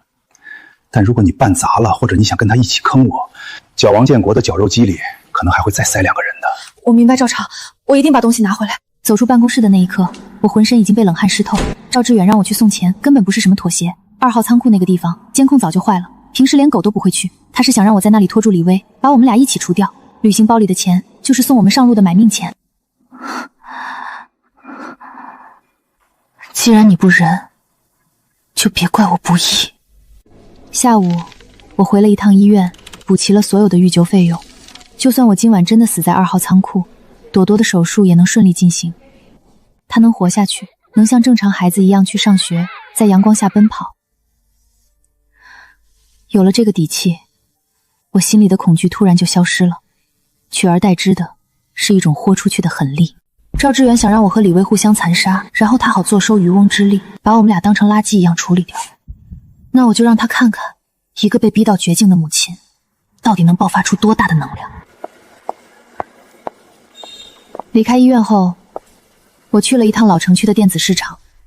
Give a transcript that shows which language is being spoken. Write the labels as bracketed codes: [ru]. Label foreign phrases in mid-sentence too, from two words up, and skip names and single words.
[zh] 但如果你辦砸了，或者你想跟他一起坑我，叫王建國的絞肉機裡可能還會再塞2個人的。我明白，趙廠，我一定把東西拿回來。走出辦公室的那一刻，我渾身已經被冷汗濕透。趙志遠讓我去送錢，根本不是什麼妥協。2號倉庫那個地方監控早就壞了，平時連狗都不會去。他是想讓我在那裡拖住李薇，把我們倆一起除掉。旅行包裡的錢就是送我們上路的買命錢。既然你不仁，就別怪我不義。下午，我回了一趟醫院，補齊了所有的預救費用。就算我今晚真的死在2號倉庫，朵朵的手術也能順利進行。她能活下去，能像正常孩子一樣去上學，在陽光下奔跑。有了這個底氣，我心裡的恐懼突然就消失了，取而代之的是一種豁出去的狠力。趙志遠想讓我和李薇互相殘殺，然後他好坐收漁翁之利，把我們倆當成垃圾一樣處理掉。那我就讓他看看，一個被逼到絕境的母親，到底能爆發出多大的能量。離開醫院後，我去了一趟老城區的電子市場。